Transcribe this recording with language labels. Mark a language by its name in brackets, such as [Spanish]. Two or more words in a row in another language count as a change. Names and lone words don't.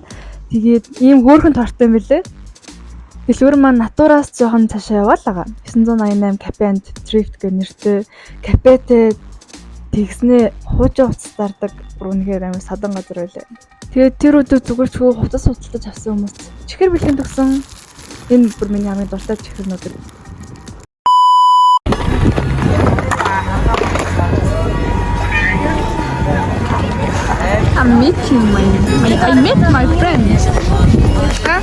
[Mongolian] Тэгээд ийм хөөрхөн тортой юм билээ. Дэлгүүр маань натураас жоохон цаашаа яваал байгаа. 988 Cafe and Thrift гэх нэртэй кафетэй тэгснээ хуучин хувцас зардаг үнэхээр амар садан газар байлаа. Тэгээд тэр өдөр зүгээр ч хувцас судалдаж авсан хүмүүс чихэр бэлхэн төгсөн. Энэ бүр миний хамгийн дуртай чихэрнүүд. [English] I met my friend. Huh?